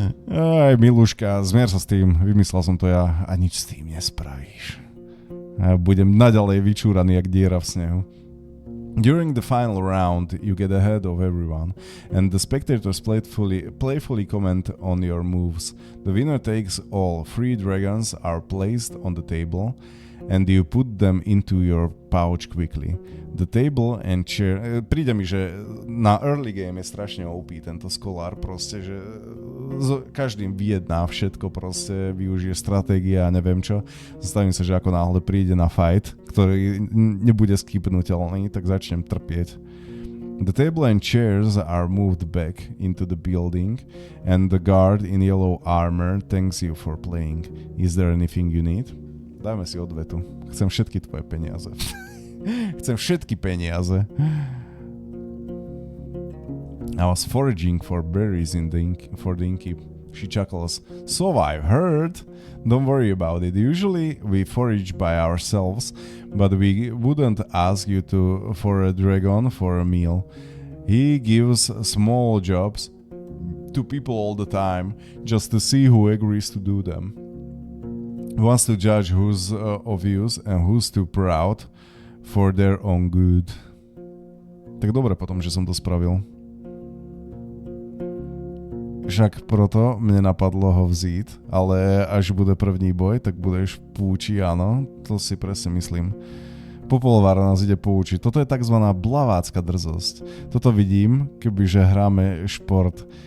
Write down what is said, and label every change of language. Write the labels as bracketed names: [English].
[Slovak] Aj, Miluška, zmier sa s tým, vymyslel som to ja a nič s tým nespravíš. Ja budem naďalej vyčúraný jak diera v snehu. [English] During the final round, you get ahead of everyone, and the spectators playfully comment on your moves. The winner takes all. 3 dragons are placed on the table, and you put them into your pouch quickly. The table and chair... [Slovak] Príde mi, že na early game je strašne OP tento skolár, proste, že každým vyjedná všetko, proste využije stratégia a neviem čo. Zastavím sa, že ako náhle príde na fight, ktorý nebude skipnutelný, tak začnem trpieť. [English] The table and chairs are moved back into the building, and the guard in yellow armor thanks you for playing. Is there anything you need? [Slovak] Dajme si odvetu. Chcem všetky tvoje peniaze. Chcem všetky peniaze. [English] I was foraging for berries for the innkeep. She chuckles. So I've heard. Don't worry about it. Usually we forage by ourselves, but we wouldn't ask you for a dragon for a meal. He gives small jobs to people all the time, just to see who agrees to do them. He wants to judge who's of use and who's too proud for their own good. [Slovak] Tak dobre potom, že som to spravil. [Czech] Však proto mne napadlo ho vzít, ale až bude první boj, tak budeš v púči, [Slovak] áno, to si presne myslím. Popolvár nás ide poučiť. Toto je takzvaná blavácka drzosť. Toto vidím, kebyže hráme šport.